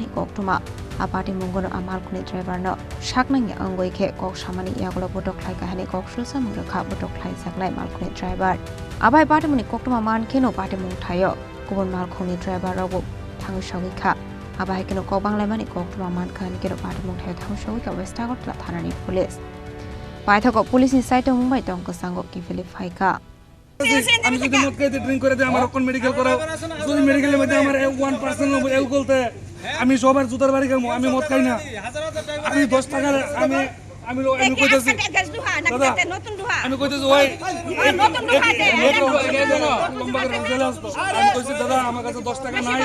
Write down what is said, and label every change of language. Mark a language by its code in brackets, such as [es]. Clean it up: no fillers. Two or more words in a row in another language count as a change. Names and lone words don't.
[trp] koktoma apati mungono amal kuni driver no shaknang angoi khe kok samani yagolo bodok khlai kahani kok sulsa mungrakha bodok khlai saklai mal kuni driver abai party muni koktoma man kheno party mung thayo kubon mal khoni driver robo thangu shogi kha abai keno kobanglamani koktoma man khani keno party mung thayo thangu shogi ka west Agartala thanani police paithako police ni site mumbai tongko sango ki verify ka [bn] আমি যদি মদ খাইতে ড্রিঙ্ক করে দেয় আমার কোন মেডিকেল করাও যদি মেডিকেলের মধ্যে আমার 1% অ্যালকোহল আমি সবার জুতার বাড়ি খাবো আমি মদ খাই না আমি 10 টাকা আমি আমি কইতাছি দাদা আমি কইতাছি ওই আমি কইছি দাদা আমার কাছে 10 টাকা নাই